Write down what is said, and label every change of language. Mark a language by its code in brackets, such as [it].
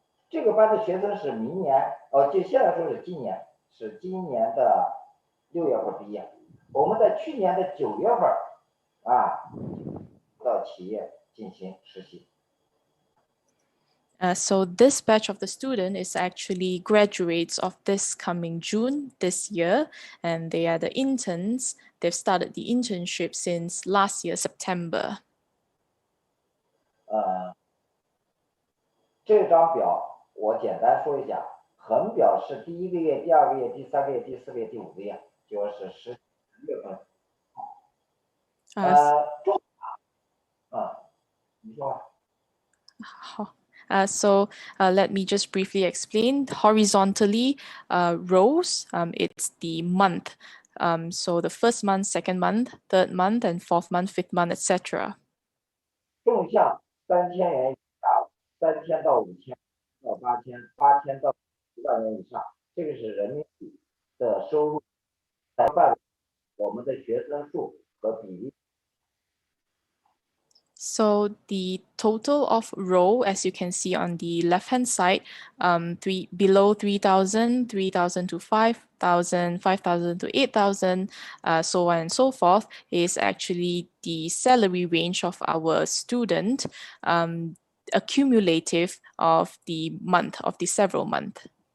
[zh] 这个班的学生是明年，就现在说是今年的6月份毕业，我们在去年的9月份到企业进行实习。 [en] So this batch of the student is actually graduates of this coming June this year, and they are the interns. They've started the internship since last year, September. [zh] 这张表我简单说一下，横表是第1个月、第2个月、第3个月、第4个月、第5个月，就是10月份。你说吧。好。 [en] So let me just briefly explain. Horizontally, rows, it's the month. So the first month, second month, third month, and fourth month, fifth month, etc. [zh] 纵向3000元以下，3000到5000到8000到1万元以上，这个是人民币的收入，在我们的学生数和比例。 [en] So the total of row, as you can see on the left-hand side, below 3,000, 3,000 to 5,000, 5,000 to 8,000, so on and so forth, is actually the salary range of our student, accumulative of the month, of the several month.